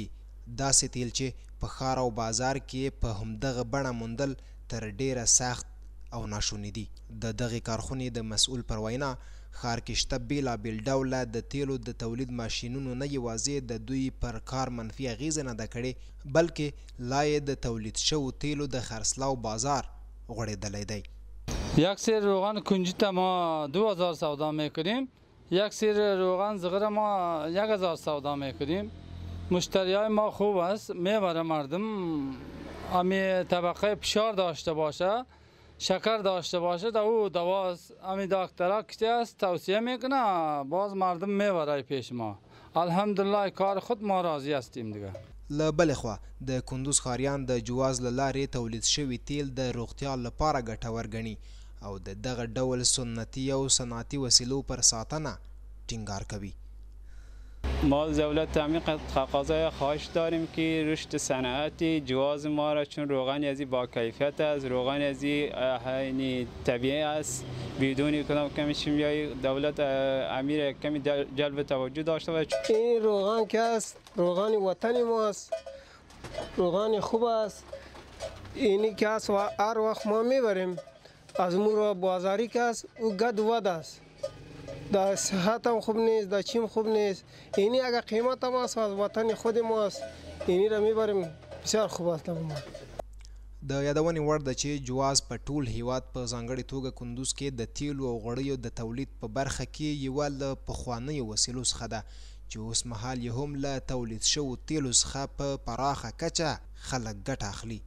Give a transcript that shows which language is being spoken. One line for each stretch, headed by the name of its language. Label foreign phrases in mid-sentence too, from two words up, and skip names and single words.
Pashto: داسې تیل چې په ښار او بازار کې په همدغه بڼه موندل تر ډیره سخت او ناشوني دي. د دغې کارخونې د مسؤل پر وینا ښار کې شته بیلابیل ډوله د تیلو د تولید ماشینونو نه یوازې د دوی پر کار منفي اغیزه نه ده کړې، بلکې لا یې د تولید شوو تیلو د خرڅلاو بازار غوړېدلی دی.
Persian: یک سیر روغن کنجد ما 2000 سودا میکنیم، یک سیر روغن زغر ما 1000 سودا میکنیم. مشتریای ما خوب است، میبره مردم. امی طبقه فشار داشته باشه، شکر داشته باشه، تا او دواست امی دکترها کسی است توصیه میکنه، باز مردم میبره پیش ما. الحمدلله کار خود ما راضی هستیم دیگه.
Pashto: له بلې خوا د کندوز ښاریان د جواز له لارې تولید شوي تیل د روغتیا لپاره ګټور ګڼي او د دغه ډول سنتي او صنعتي وسیلو پر ساتنه ټینګار کوي.
Persian: ما از دولت همین تقاضای خواهش داریم که رشد صنعتی جواز ما را، چون روغن ازی با کیفیت است، روغن ازی طبیعی است، بدون کدام کمی شیمیایی. دولت امیر کمی جلب توجه داشته باشه. این روغن که است روغن وطنی ماست، روغن خوب است. اینی که است و هر وقت ما میبریم از مو بازاری که است او گد ود است، در صحت هم خوب نیست، در چیم خوب نیست. اینی اگر قیمت هم است از وطن خود ماست، اینی را میبریم بسیار خوب است.
Pashto: د یادونې وړ ده چې جواز په ټول هیواد په ځانګړې توګه کندوز کې د تیلو او غوړیو د تولید په برخه کې یوه له پخوانیو وسیلو څخه ده چې اوس مهال یې هم له تولید شوو تیلو څخه په پراخه کچه خلک ګټه اخلي.